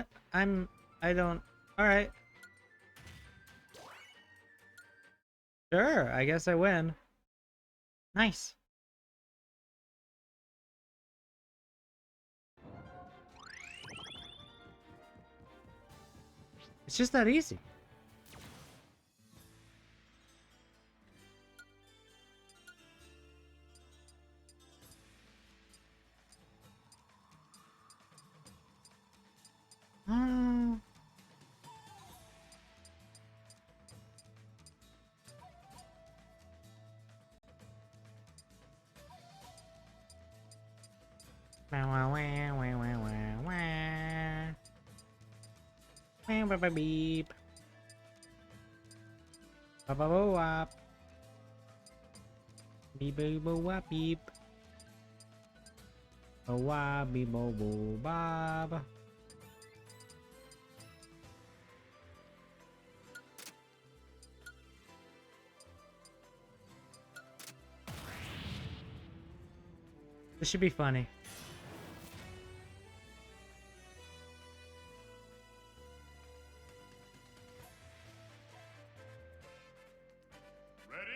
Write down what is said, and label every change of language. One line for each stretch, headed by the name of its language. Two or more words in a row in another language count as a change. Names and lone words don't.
English: I don't... Alright. Sure, I guess I win. Nice. It's just that easy. Oh. Wah, wah, wah, wah, wah, wah, wah. Wah, wah, wah, beep. Ba, ba, ba, wop. Beep, beep, ba, wop, beep. A wabi bobo bob. This should be funny. Ready?